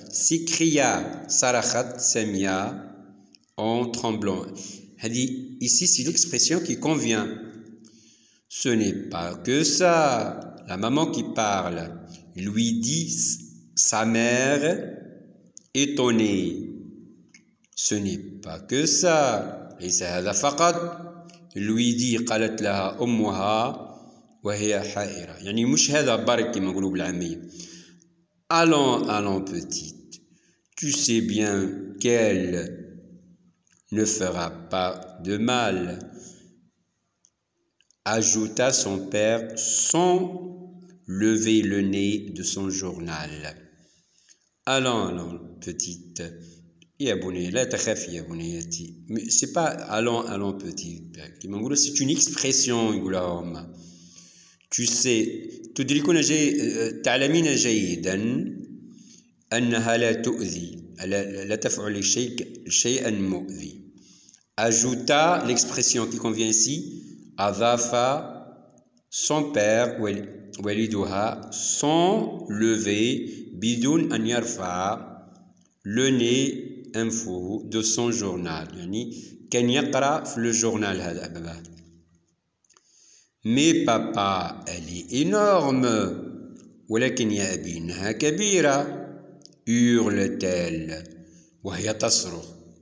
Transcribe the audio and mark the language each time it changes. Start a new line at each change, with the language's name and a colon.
French: s'écria صرخت سامية en tremblant. Ici, c'est l'expression qui convient. Ce n'est pas que ça. La maman qui parle lui dit sa mère étonnée. Ce n'est pas que ça. ليس هذا فقط.
Arabic: lui dit قالت لها أمها وهي حائرة. يعني مش هذا برك كما نقولوا بالعامية.
French: Allons, petite. Tu sais bien qu'elle ne fera pas de mal. Ajouta son père sans lever le nez de son journal.
Arabic: Allons, petite. يا بني لا تخافي يا بنيتي.
French: C'est pas allons petite.
Arabic: كما نقولوا c'est une expression يقولها هما. Tu sais تدركون تعلمين جيدا أنها لا تؤذي لا تفعل شيئا مؤذي.
French: Ajouta l'expression qui convient ici. Adafa son père
Arabic: والدها sans lever بدون أن يرفع le nez أنفه de son journal يعني كان يقرأ في الجورنال هذا باباه. Mais papa elle est énorme ولكن يا أبي إنها كبيرة hurle-t-elle وهي تصرخ.